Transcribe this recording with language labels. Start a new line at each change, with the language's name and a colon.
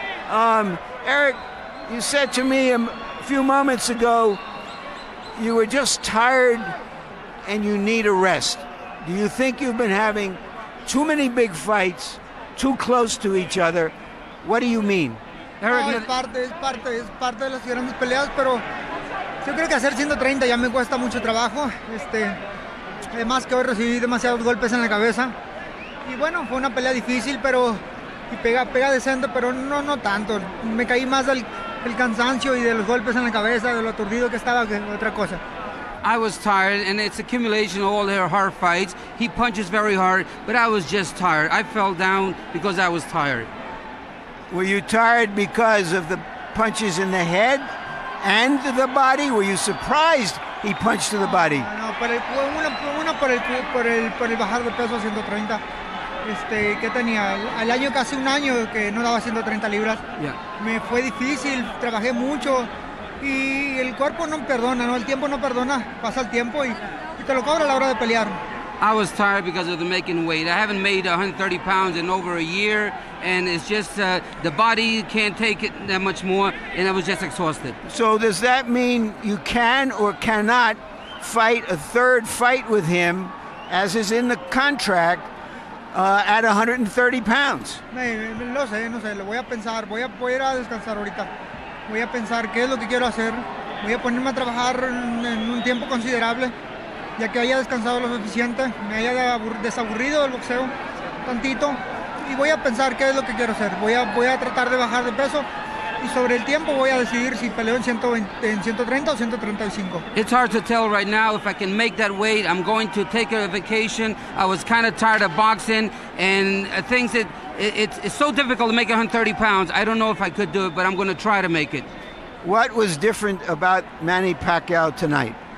English: Erik, you said to me a few moments ago you were just tired and you need a rest. Do you think you've been having too many big fights, too close to each other? What do you mean?
Spanish: No, es parte de las grandes peleas, pero yo creo que hacer 130 ya me cuesta mucho trabajo. Además que hoy recibí demasiados golpes en la cabeza. Y bueno, fue una pelea difícil, pero y pega decente, pero no tanto. Me caí más del cansancio y de los golpes en la cabeza, de lo aturdido que estaba, que otra cosa.
English: I was tired, and it's accumulation of all their hard fights. He punches very hard, but I was just tired. I fell down because I was tired. Were you tired because of the punches in the head and the body? Were you surprised he punched to the body?
Spanish: No, una por el bajar de peso a 130. ¿Qué tenía? Al año, casi un año que no daba 130 libras.
English: Yeah.
Spanish: Me fue difícil, trabajé mucho y el cuerpo no perdona, ¿no? El tiempo no perdona, pasa el tiempo y te lo cobra a la hora de pelear.
English: I was tired because of the making weight. I haven't made 130 pounds in over a year, and it's just the body can't take it that much more, and I was just exhausted. So does that mean you can or cannot fight a third fight with him, as is in the contract, at 130 pounds?
Spanish: No sé, lo voy a pensar, voy a ir a descansar ahorita. Voy a pensar qué es lo que quiero hacer, voy a ponerme a trabajar en un tiempo considerable, ya que haya descansado lo suficiente, me haya desaburrido del boxeo tantito, y voy a pensar qué es lo que quiero hacer. Voy a tratar de bajar de peso, y sobre el tiempo voy a decidir si peleo en 130 o 135.
English: It's hard to tell right now if I can make that weight. I'm going to take a vacation. I was kind of tired of boxing, and things that it's so difficult to make 130 pounds. I don't know if I could do it, but I'm going to try to make it. What was different about Manny Pacquiao tonight?